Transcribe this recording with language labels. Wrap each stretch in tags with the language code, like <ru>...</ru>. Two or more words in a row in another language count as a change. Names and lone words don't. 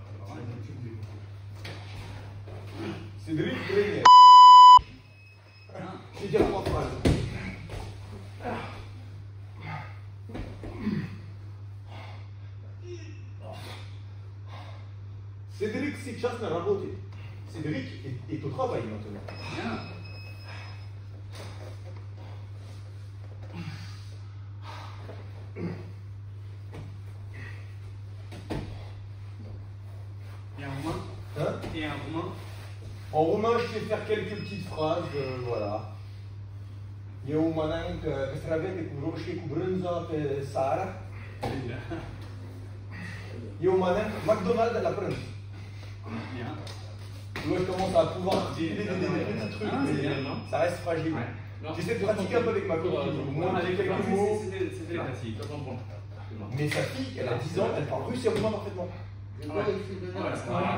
<fr>Ouais. Cédric Brénier. Je vais dire 3 phrases.</fr> <ru>Cédric сейчас на работе.</ru> <fr>Cédric est au travail maintenant. Bien. Et un roumain? Hein? Et un roumain? En roumain, je vais faire quelques petites phrases, voilà.</fr> <ro>Eu mănânc castraveți cu roșii cu brânză pe seara. Eu mănânc McDonald's de la prânz.</ro> <fr>Bien. Là, je commence à pouvoir utiliser des petits trucs, mais ça reste fragile. J'essaie de pratiquer un peu avec ma copine. Moi, j'ai quelques mots. C'était le classique. Je comprends. Mais sa fille, elle a 10 ans, elle parle russe et roumain parfaitement. Voilà.</fr>